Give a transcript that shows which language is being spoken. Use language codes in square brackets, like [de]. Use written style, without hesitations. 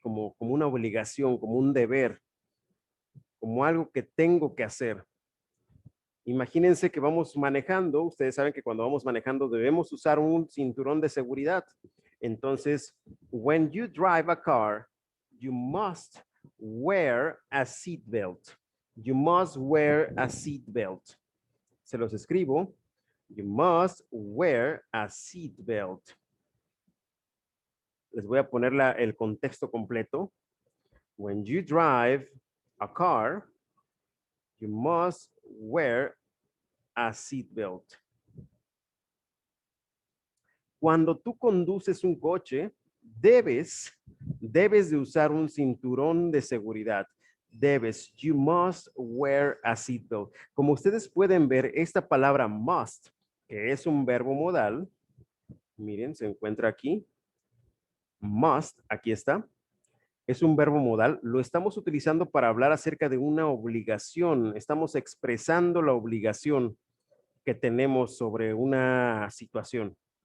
[es] Como una obligación, como un deber, como algo que tengo que hacer. Imagínense que vamos manejando, ustedes saben que cuando vamos manejando debemos usar un cinturón de seguridad. [en] Entonces, when you drive a car, you must wear a seat belt. You must wear a seat belt. [es] Se los escribo. [en] You must wear a seat belt. [es] Les voy a poner el contexto completo. [en] When you drive a car, you must wear a seat belt. [es] Cuando tú conduces un coche, debes de usar un cinturón de seguridad. [en] You must wear a seatbelt. [es] Como ustedes pueden ver, esta palabra must, que es un verbo modal, miren, se encuentra aquí. Must, aquí está. Es un verbo modal. Lo estamos utilizando para hablar acerca de una obligación. Estamos expresando la obligación que tenemos sobre una situación.